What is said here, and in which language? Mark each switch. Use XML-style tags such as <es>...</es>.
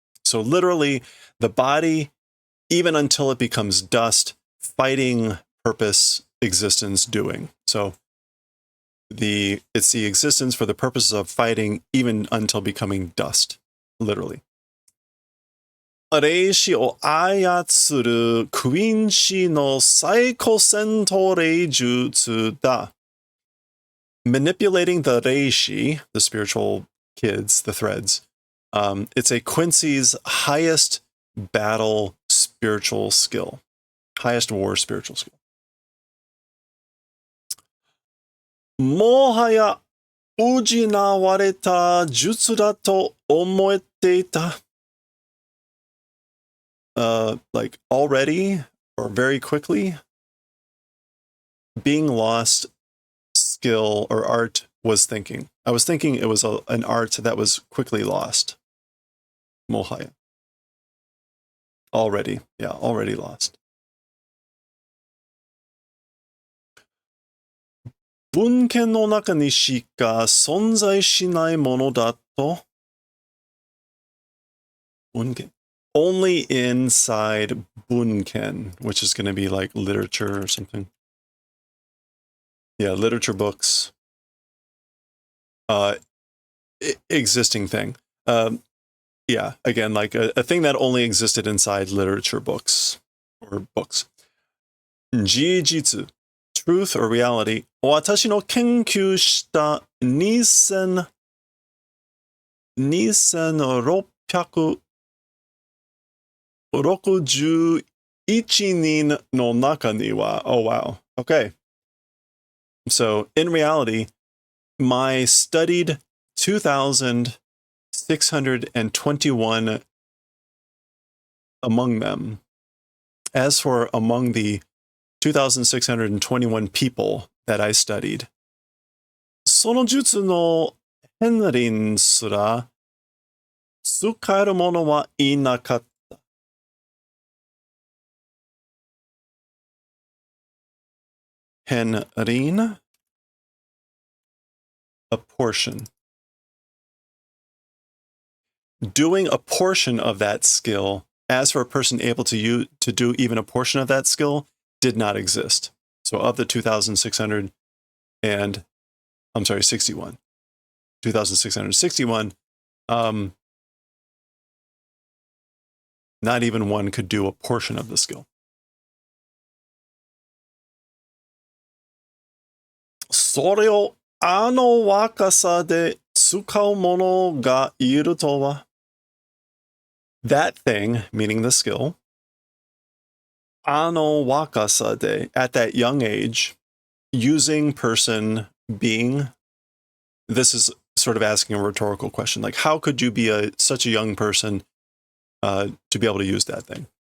<en>So literally, the body, even until it becomes dust, fighting, purpose, existence, doing. So it's the existence for the purposes of fighting, even until becoming dust, literally.</en> <ja>霊視を操るクイーン氏の最高戦闘霊術だ。</ja> <en>Manipulating the reishi, the spiritual kids, the threads, it's a Quincy's highest battle spiritual skill, highest war spiritual skill.</en> <ja>もはや失われた術だと思っていた。</ja> <en>Like already or very quickly, being lost skill or art was thinking. I was thinking it was an art that was quickly lost. Mohaya. Already lost.</en> <ja>文献の中にしか存在しないものだと。文献.</ja> <en>Only inside bunken, which is going to be like literature or something. Yeah, literature books. Existing thing. Yeah, again, like a thing that only existed inside literature books or books. Jijitsu, truth or reality.</en> <ja>私の研究した2661人の中には,</ja> <en>oh wow, okay. So in reality, my studied 2,621 among them. As for among the 2,621 people that I studied,</en> <ja>その術の片鱗すら使える者はいなかった。</ja> <en>片鱗, a portion. Doing a portion of that skill, as for a person able to do even a portion of that skill, did not exist. So of the 2,600 and, 61, 2,661, not even one could do a portion of the skill.</en> <ja>それをあの若さで使う者がいるとは。</ja> <en>That thing, meaning the skill,</en> <ja>あの若さで,</ja> <en>at that young age, using, person, being. This is sort of asking a rhetorical question. Like, how could you be such a young person to be able to use that thing?</en>